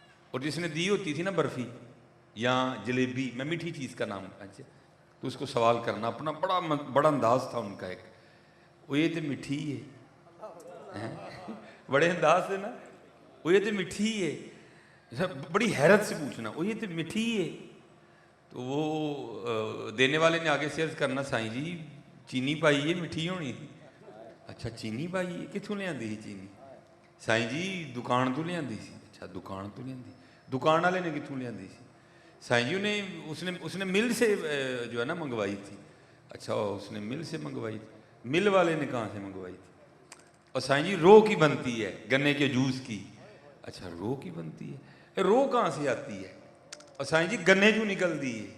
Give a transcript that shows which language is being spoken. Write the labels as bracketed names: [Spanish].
[Urdu] اور جس نے دی ہوتی تھی نا برفی یا جلیبی, میں میٹھی چیز کا نام اچھا, تو اس کو سوال کرنا, اپنا بڑا انداز تھا ان کا ایک, وہ یہ تو میٹھی ہے, بڑے انداز سے نا, وہ یہ تو میٹھی ہے, بڑی حیرت سے پوچھنا, وہ یہ تو میٹھی ہے. [Punjabi] تو وہ دینے والے نے آگے سے عرض کرنا, سائیں جی چینی پائی ہے, میٹھی ہونی تھی. اچھا چینی پائی ہے, کتوں لے آندی چینی؟ سائیں جی دکان تو لے آندی سی. اچھا دکان تو لے آندی, دکان والے نے کتوں لے آندی سی؟ [Urdu] سائیں جی اس نے مل سے جو ہے نا منگوائی تھی. اچھا اس نے مل سے منگوائی تھی, مل والے نے کہاں سے منگوائی تھی؟ اور سائیں جی رو کی بنتی ہے, گنے کے جوس کی. اچھا رو کی بنتی ہے, رو کہاں سے آتی ہے؟ اور سائیں جی گنے جو نکلتی ہے.